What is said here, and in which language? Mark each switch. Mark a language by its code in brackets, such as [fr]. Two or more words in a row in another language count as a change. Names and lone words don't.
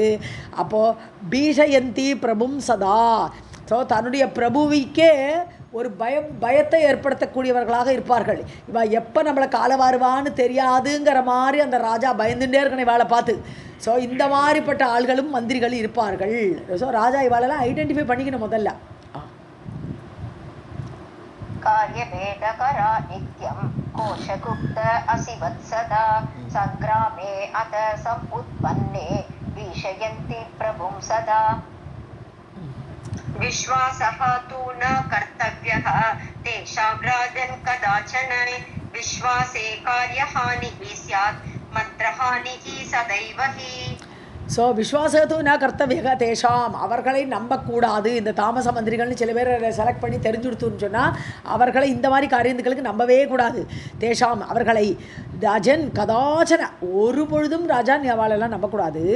[ta] அப்போது [sa] भीषयन्ति प्रभुं सदा, [ta] ஸோ தன்னுடைய பிரபுவிக்கே ஒரு பயத்தை ஏற்படுத்தக்கூடியவர்களாக இருப்பார்கள். இவ எப்போ நம்மளை காலவாருவான்னு தெரியாதுங்கிற மாதிரி அந்த ராஜா பயந்துட்டே இருக்கணும் இவாளை பார்த்து. ஸோ இந்த மாதிரிப்பட்ட ஆள்களும் மந்திரிகள் இருப்பார்கள். ஸோ ராஜா இவாளெல்லாம் ஐடென்டிஃபை பண்ணிக்கணும் முதல்ல. [sa] कार्यभेदकरा नित्यं कोशगुप्त असिवत् सदा सङ्ग्रामे अथ समुत्पन्ने भीषयन्ति प्रभुं सदा. विश्वासः तु न कर्तव्यः तेषां राजन् कदाचन विश्वासे कार्यहानिः स्यात् मन्त्रहानिः सदैव हि. [ta] ஸோ [sa] विश्वासः तु न कर्तव्यः तेषां, [ta] அவர்களை நம்பக்கூடாது. இந்த தாமச மந்திரிகள்னு சில பேர் செலக்ட் பண்ணி தெரிஞ்சுடுத்துன்னு சொன்னால் அவர்களை இந்த மாதிரி காரியங்களுக்கு நம்பவே கூடாது. தேஷாம், அவர்களை [sa] राजन् कदाचन, [ta] ஒரு பொழுதும் ராஜான் அவளெல்லாம் நம்பக்கூடாது.